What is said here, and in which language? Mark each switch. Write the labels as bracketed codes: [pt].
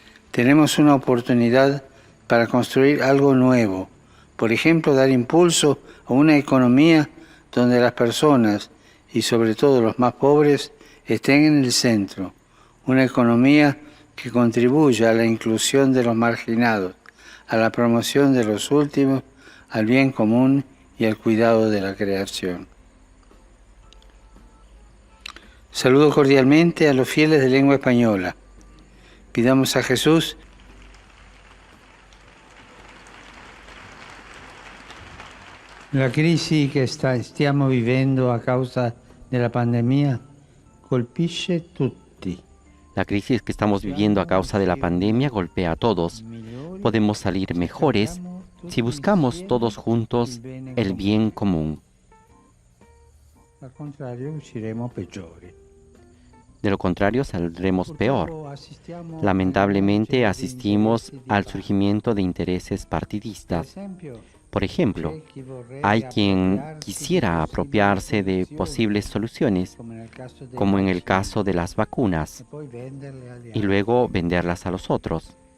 [es] Tenemos una oportunidad para construir algo nuevo, por ejemplo, dar impulso a una economía donde las personas, y sobre todo los más pobres, estén en el centro, una economía que contribuya a la inclusión de los marginados, a la promoción de los últimos, al bien común y al cuidado de la creación. Saludo cordialmente a los fieles de lengua española. Pidamos a Jesús [it] la crisi che stiamo vivendo a causa della pandemia colpisce tutti. [es] La crisis que estamos viviendo a causa de la pandemia golpea a todos. Podemos salir mejores si buscamos todos juntos el bien común. [it] Al contrario, usciremo peggiori. [es] De lo contrario, saldremos peor. Lamentablemente, asistimos al surgimiento de intereses partidistas. Por ejemplo, hay quien quisiera apropiarse de posibles soluciones, como en el caso de las vacunas, y luego venderlas a los otros.